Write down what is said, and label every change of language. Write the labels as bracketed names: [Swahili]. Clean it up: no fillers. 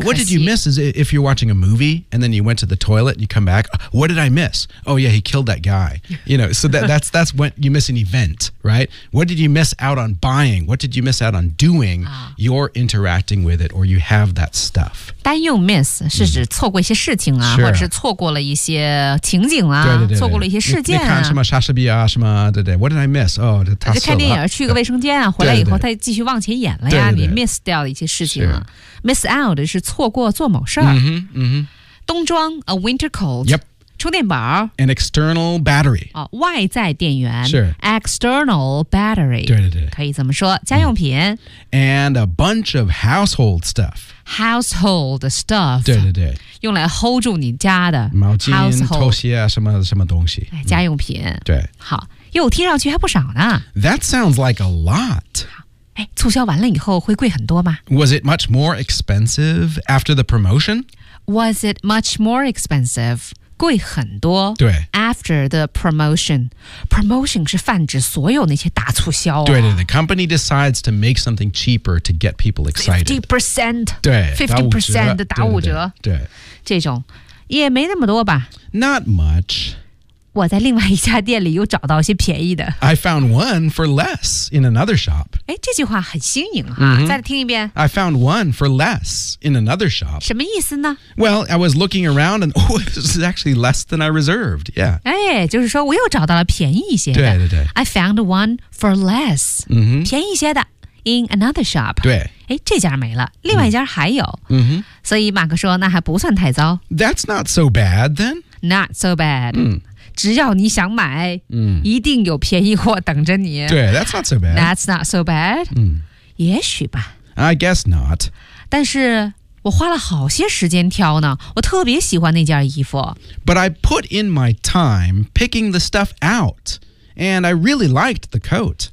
[English] What did you miss is if you're watching a movie and then you went to the toilet and you come back, what did I miss? Oh yeah, he killed that guy. You know, so that's when you miss an event, right? What did you miss out on buying? What did you miss out on doing?、啊、 you're interacting with it or you have that stuff. [Chinese] 单用 miss 是指错过一些事情啊、 [English] sure. [Chinese] 或者是错过了一些情景啊错过了一些事件啊。你看什么莎士比亚什么对对。 [English] What did I miss? Oh, [Chinese] 他死了。就看电影，去个卫生间啊，回来以后再继续往前演了呀。对对对你 miss 掉了一些事情了。Miss out 是错过做某事儿。嗯哼，嗯哼。 [English] 冬装 a winter coat. Yep. [Chinese] 充电宝 [English] an external battery. [Chinese] 哦，外在电源是 [English] external battery. [Chinese] 对对对，可以这么说。家用品、嗯、 [English] and a bunch of household stuff. Household stuff. [Chinese] 对对对。用来 hold 住你家的毛巾、拖鞋啊，什么什么东西。哎，家用品。嗯、对。好。哟，听上去还不少呢。 [English] That sounds like a lot. [Chinese] 哎，促销完了以后会贵很多吗 [English] ？Was it much more expensive after the promotion? Was it much more expensive? [Chinese] 贵很多。对。 [English] After the promotion, [Chinese] promotion 是泛指所有那些大促销、啊。对对 [English] ，the company decides to make something cheaper to get people excited. 50%. [Chinese] 对。 50% 的打五折。对, 对, 对, 对。这种也没那么多吧 [English] ？Not much. [Chinese] 我在另外一家店里又找到一些便宜的。 [English] I found one for less in another shop. [Chinese] 哎，这句话很新颖哈、mm-hmm. 再听一遍。 [English] I found one for less in another shop. [Chinese] 什么意思呢 [English] ?Well, I was looking around and, oh, it was actually less than I reserved, yeah. [Chinese] 哎，就是说我又找到了便宜一些的。对对对。 [English] I found one for less,、 mm-hmm. [Chinese] 便宜一些的 [English] in another shop. [Chinese] 对。哎，这家没了，另外一家还有。嗯哼。所以马克说那还不算太糟。 [English] That's not so bad then. Not so bad. 嗯。 [Chinese] 只要你想买、嗯、一定有便宜货等着你。 [English] 对 ,that's not so bad. That's not so bad.、嗯、 [Chinese] 也许吧。 [English] I guess not. [Chinese] 但是我花了好些时间挑呢我特别喜欢那件衣服。 [English] But I put in my time picking the stuff out, and I really liked the coat.